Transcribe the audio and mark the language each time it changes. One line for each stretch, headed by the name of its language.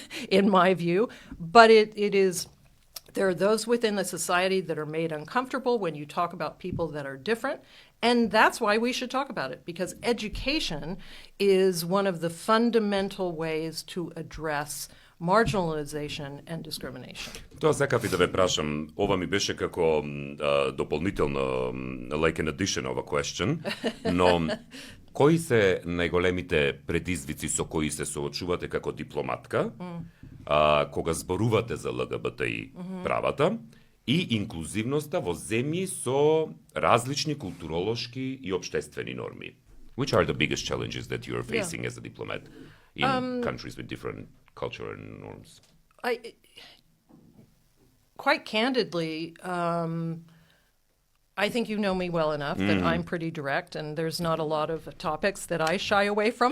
English: In my view, but it is, there are those within the society that are made uncomfortable when you talk about people that are different, and that's why we should talk about it, because education is one of the fundamental ways to address marginalization and discrimination.
Macedonian: Тоа сакав и да ве прашам, ова ми беше како дополнително,
English: like an addition of a question,
Macedonian: но кои се најголемите предизвици со кои се соочувате како дипломатка, кога зборувате за ЛГБТИ правата и инклузивноста во земји со различни културолошки и обштествени норми?
English: Which are the biggest challenges that you are facing as a diplomat in countries with different culture and norms? Quite candidly, I think you know me well enough that I'm pretty direct, and there's not a lot of topics that I shy away from.